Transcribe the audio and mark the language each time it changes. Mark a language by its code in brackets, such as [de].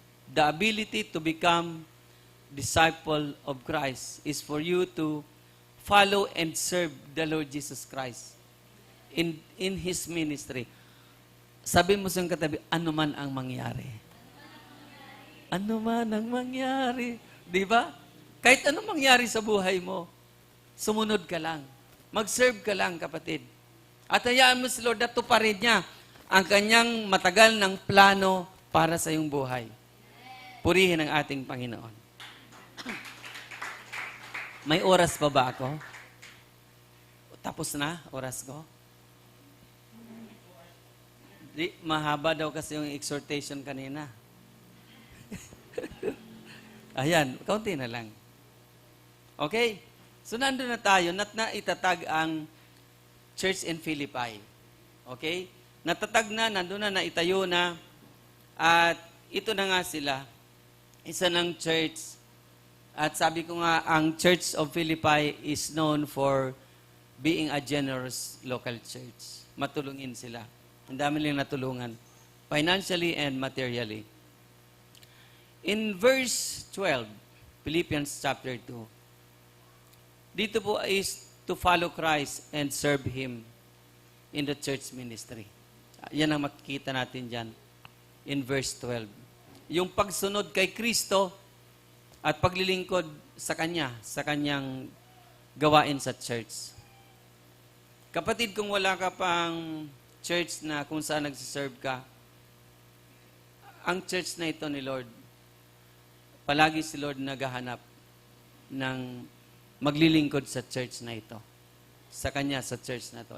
[en] The ability to become disciple of Christ is for you to follow and serve the Lord Jesus Christ in His ministry. [tl] Sabi mo sa katabi, ano man ang mangyari. Ano man ang mangyari. Di ba? Kahit ano mangyari sa buhay mo, sumunod ka lang. Mag-serve ka lang, kapatid. At hayaan mo si Lord na tuparin niya ang kanyang matagal ng plano para sa iyong buhay. Purihin ang ating Panginoon. May oras pa ba ako? Tapos na, oras ko? Di, mahaba daw kasi yung exhortation kanina. Ayan, kaunti na lang. Okay? So, nandun na tayo, na itatag ang church in Philippi. Okay? Natatag na, nandun na, naitayo na, at ito na nga sila, isa ng church. At sabi ko nga, ang [en] Church of Philippi is known for being a generous local church. [tl] Matulungin sila. Ang dami nilang natulungan, [en] financially and materially. In verse 12, Philippians chapter 2, [tl] dito po [en] is to follow Christ and serve Him in the church ministry. [tl] Yan ang makikita natin dyan in verse 12. Yung pagsunod kay Kristo at paglilingkod sa Kanya, sa Kanyang gawain sa church. Kapatid, kung wala ka pang church na kung saan nagsiserve ka, ang church na ito ni Lord, palagi si Lord naghahanap ng maglilingkod sa church na ito. Sa Kanya, sa church na ito.